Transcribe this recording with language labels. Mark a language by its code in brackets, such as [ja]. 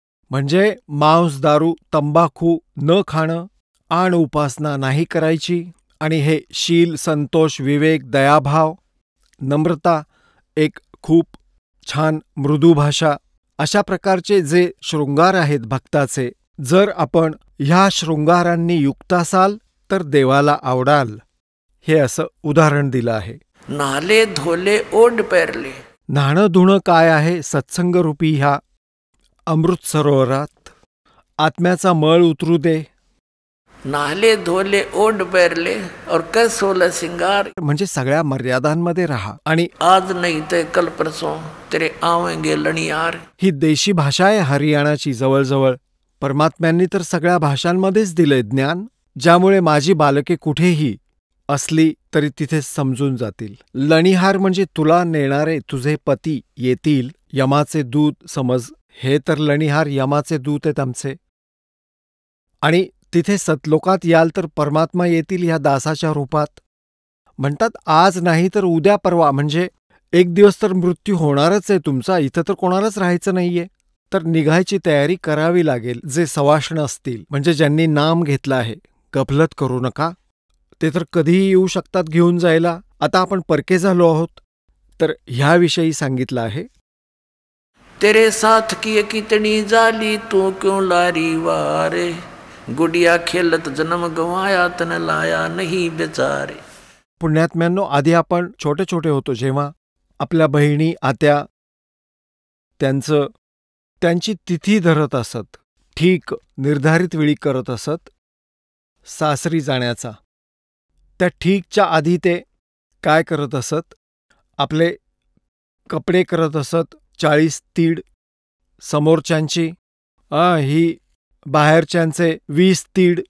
[mr] म्हणजे मांस, दारू, तंबाखू न खाणं, आण उपासना नाही करायची, आणि हे शील, संतोष, विवेक, दयाभाव, नम्रता, एक खूप छान मृदू भाषा, अशा प्रकारचे जे शृंगार आहेत भक्ताचे, जर आपण ह्या शृंगारांनी युक्त असाल तर देवाला आवडाल. हे असं उदाहरण दिलं आहे. [hi] नाले धोले ओढ पेरले. [mr] न्हाणं धुणं काय आहे? सत्संगरूपी ह्या अमृत सरोवरात आत्म्याचा मळ उतरू दे. [hi] नाले धोले ओढ पेरले और कर 16 सिंगार. [mr] म्हणजे सगळ्या मर्यादांमध्ये राहा. आणि [hi] आज नाही ते कल परसों तेरे आवेंगे लणियार. [mr] ही देशी भाषा आहे हरियाणाची जवळजवळ. परमात्म्यांनी तर सगळ्या भाषांमध्येच दिलंय ज्ञान, ज्यामुळे माझी बालके कुठेही असली तरी तिथे समजून जातील. लणिहार म्हणजे तुला नेणारे तुझे पती येतील, यमाचे दूत समज. हे तर लणिहार यमाचे दूत आहेत आमचे. आणि तिथे सतलोकात याल तर परमात्मा येतील ह्या दासाच्या रूपात. म्हणतात आज नाही तर उद्या परवा, म्हणजे एक दिवस तर मृत्यू होणारच आहे तुमचा. इथं तर कोणालाच राहायचं नाहीये. तर निघायची तयारी करावी लागेल. जे सवाष्ण असतील, म्हणजे ज्यांनी नाम घेतलं आहे, गफलत करू नका. ते तर कधीही येऊ शकतात घेऊन जायला. आता आपण परके झालो आहोत, तर ह्याविषयी सांगितलं आहे. [hi] तेरे साथ की कितनी जाली तू क्यों लारी वारे, गुडिया खेलत जन्म गवाया तन लाया नहीं बेचारे. [mr] पुण्यात्म्यांनो, आधी आपण छोटे छोटे होतो जेव्हा आपल्या बहिणी आत्या त्यांची तिथी धरत असत, ठीक निर्धारित वेळी करत असत सासरी जाण्याचा. त्या ठीकच्या आधी ते काय करत असत, आपले कपडे करत असत 40 तीड समोरच्यांची, ही बाहेरच्यांचे 20 तीड.